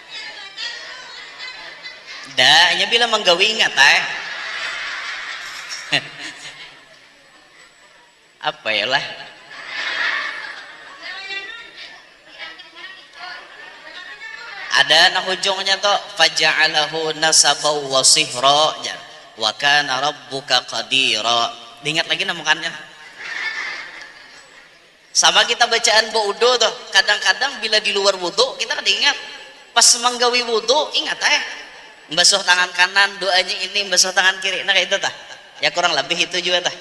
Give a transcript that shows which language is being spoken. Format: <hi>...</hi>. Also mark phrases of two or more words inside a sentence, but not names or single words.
<bjn>dah hanya bila menggawi ingat Apa ya lah, ada nah ujungnya tuh</bjn> <ar>فجعله نسبا وصهرا وكان ربك قديرا.</ar> <bjn>Diingat lagi namukannya. Sama kita bacaan wudu tuh, kadang-kadang bila di luar wudu kita kan ingat, pas menggawi wudu ingat basuh tangan kanan, doanya ini basuh tangan kiri, nah kayak itu tah ya, kurang lebih itu juga tah.</bjn>